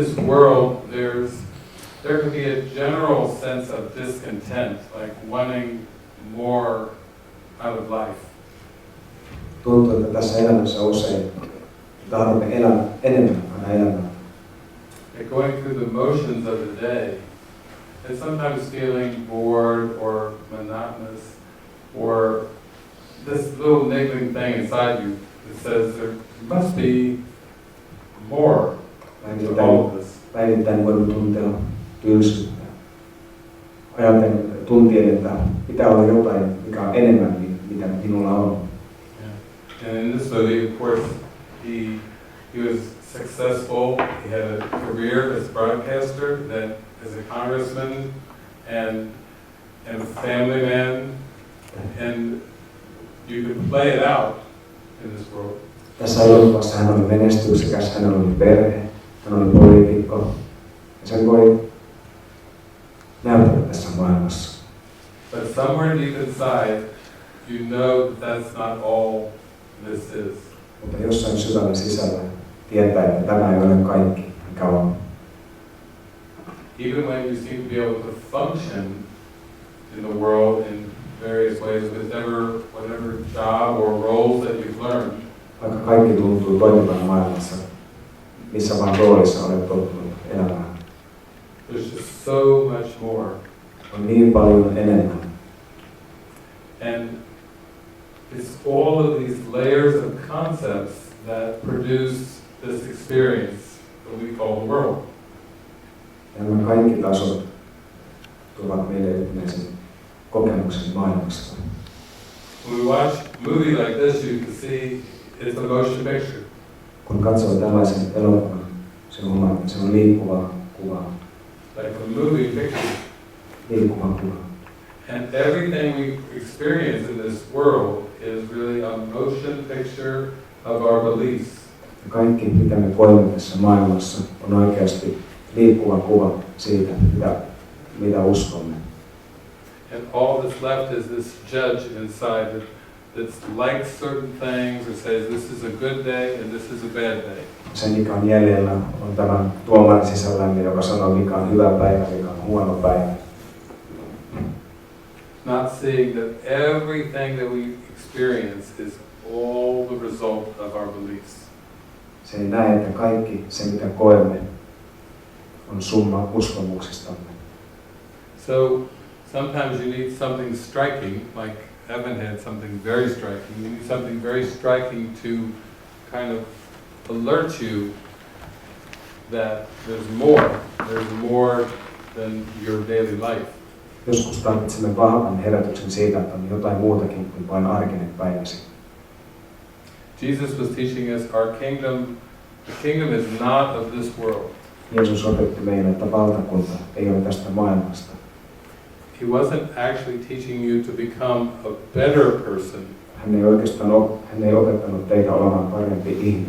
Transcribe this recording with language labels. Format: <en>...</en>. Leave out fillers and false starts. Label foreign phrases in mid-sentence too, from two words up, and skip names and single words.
<en>world, there could be a general sense of discontent, like wanting more out of life.</en> <fi>Tuntuu, että tässä elämässä usein tahdomme enemmän aina elämää.</fi> <en>Like going through the motions of the day, and sometimes feeling bored or monotonous, or this little niggling thing inside you that says there must be more to all of this.</en> <fi>Päivittäin voin tuntea tylsyyttä. Ajatellen tuntien, että pitää olla jotain, mikä on enemmän mitä minulla on.</fi> <en>Yeah. And in this movie, of course, he was successful. He had a career as a broadcaster, then as a congressman, and a family man, and you could play it out in this world.</en> <fi>Tässä elokuvassa hän oli menestyksekäs, hän oli perhe, hän oli poliitikko. Ja sen voi näyttää tässä maailmassa.</fi> <en>But somewhere deep inside, you know that that's not all this is.</en> <fi>Mutta jossain sydämen sisällä tietää, että tämä ei ole kaikki, mikä on.</fi> <en>Even when you seem to be able to function in the world in various ways, whatever job or roles that you've learned.</en> <fi>Vaikka kaikki tuntuu toimivan maailmassa, missä vaan roolissa olet tottunut elämään.</fi> <en>There's just so much more.</en> <fi>On niin paljon enemmän.</fi> <en>And it's all of these layers of concepts that produce this experience that we call the world.</en> <fi>Ja nämä kaikki tasot tuovat meille yhteisen kokemuksen maailmasta.</fi> <en>When we watch a movie like this, you can see it's a motion picture.</en> <fi>Kun katsoo tällaisen elokuvan, se on liikkuva kuva.</fi> <en>Like a movie picture.</en> <fi>Liikkuva kuva.</fi> <en>And everything we experience in this world is really a motion picture of our beliefs.</en> <fi>Ja kaikki, mitä me koemme tässä maailmassa, on oikeasti liikkuva kuva siitä, mitä uskomme.</fi> <en>And all that's left is this judge inside that likes certain things or says this is a good day and this is a bad day.</en> <fi>Se, mikä on jäljellä, on tämän tuomarin sisällämme, joka sanoo, mikä on hyvä päivä, mikä on huono päivä.</fi> <en>Not seeing that everything that we experience is all the result of our beliefs.</en> <fi>Se ei näe, että kaikki se, mitä koemme, on summa uskomuksistamme.</fi> <en>So sometimes you need something striking, like Evan had something very striking. You need something very striking to kind of alert you that there's more than your daily life.</en> <fi>Joskus tarvitsemme vahvan herätyksen siitä, että on jotain muutakin kuin vain arkinen päiväsi.</fi> <en>Jesus was teaching us the kingdom is not of this world.</en> <fi>Jeesus opetti meille, että valtakunta ei ole tästä maailmasta.</fi> <en>He wasn't actually teaching you to become a better person.</en> <fi>Hän ei opettanut teitä olemaan parempi ihminen.</fi>